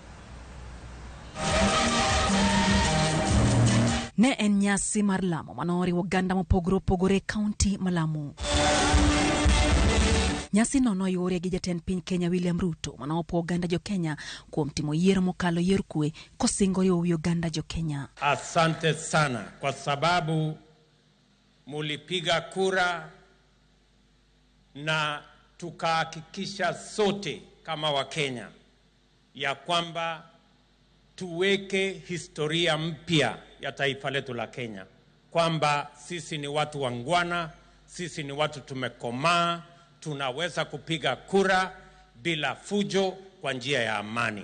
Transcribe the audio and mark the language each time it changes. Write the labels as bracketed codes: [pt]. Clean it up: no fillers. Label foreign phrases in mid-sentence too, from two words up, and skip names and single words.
[luo] Ne en nyasi mar Lamu manori oganda mopogore kaunti ma Lamu. Nyasi no yore gi jaten piny Kenya William Ruto manopo oganda jokenya kuom timo yiero mokalo yier kwe kosingo yo oganda jokenya. [sw] Asante sana kwa sababu mulipiga kura na tukahakikisha sote kama Wakenya ya kwamba tuweke historia mpya ya taifa letu la Kenya, kwamba sisi ni watu wangwana, sisi ni watu tumekomaa, tunaweza kupiga kura bila fujo kwa njia ya amani.